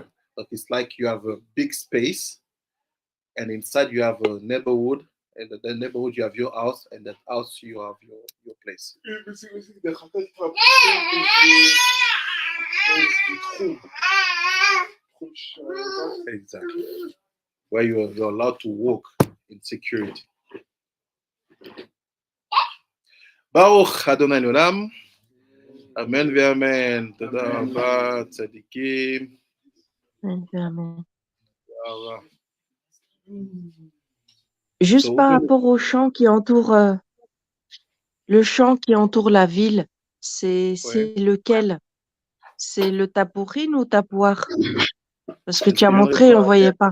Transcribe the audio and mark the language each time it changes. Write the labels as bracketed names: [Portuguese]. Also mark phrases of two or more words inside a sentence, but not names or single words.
[English] But it's like you have a big space, and inside you have a neighborhood, and the neighborhood you have your house, and that house you have your place. The [Hebrew] חקל תפוח [English] is the Chum. Exactly. Where you're allowed to walk in security. [Hebrew] ברוך אדוני עולם. אמן ואמן. תודה רבה, צדיקים. Amen. Bravo. [French] Juste [English] So, [French] par rapport au champ qui entoure le champ qui entoure la ville, c'est lequel? C'est le tapourine ou tapouar? Parce que tu as montré, on voyait pas.